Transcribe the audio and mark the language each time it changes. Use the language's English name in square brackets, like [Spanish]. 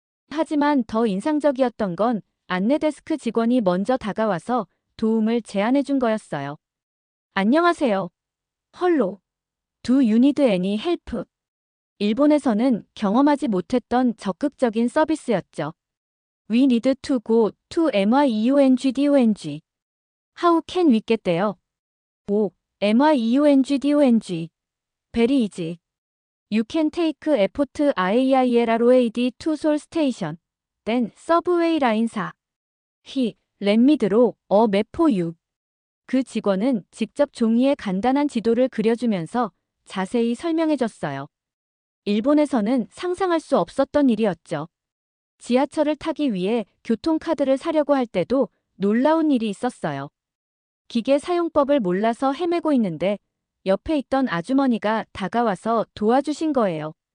[Korean] 하지만 더 인상적이었던 건 안내 데스크 직원이 먼저 다가와서 도움을 제안해준 거였어요. 안녕하세요. [English] 헐로. Do you need any help? [Korean] 일본에서는 경험하지 못했던 적극적인 서비스였죠. [English] We need to go to MYEONGDONG. How can we get there? 오, MYEONGDONG. Very easy. You can take effort IAILROAD to Seoul Station. Then subway line 4. He, let me draw a map for you. [Korean] 그 직원은 직접 종이에 간단한 지도를 그려주면서 자세히 설명해줬어요. 일본에서는 상상할 수 없었던 일이었죠. 지하철을 타기 위해 교통카드를 사려고 할 때도 놀라운 일이 있었어요. 기계 사용법을 몰라서 헤매고 있는데 옆에 있던 아주머니가 다가와서 도와주신 거예요.